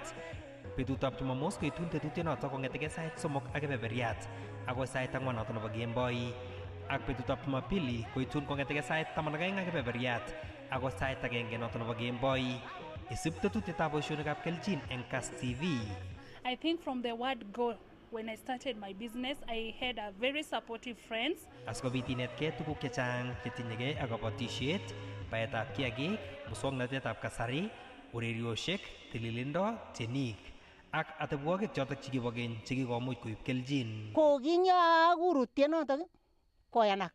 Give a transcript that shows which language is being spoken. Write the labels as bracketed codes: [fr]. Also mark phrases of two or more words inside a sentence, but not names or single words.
[kln] Betutab Jumamos koitun tetutiet noto kong'etegei sait 3 ak kebeberyat ako sait 4 noto nebo kemboi. Ak betutab Jumapili koitun kong'etegei sait 12 ak kebeberyat ako sait 1 noto nebo kemboi. Isib tetutietab boishonikab kelchin eng Kass TV. [en] I think from the word go, when I started my business, I had a very supportive friends. [kln] Asikobit inetkei tuguk chechang chetinyegei ak kabatishet, baetab kiagik, muswoknatetab kasari, urerioshek, tililindo, tienik ak atebwogik chotok chekibo keny chekikomuch koib kelchin. Ko kinyakuru tienotok koyanak.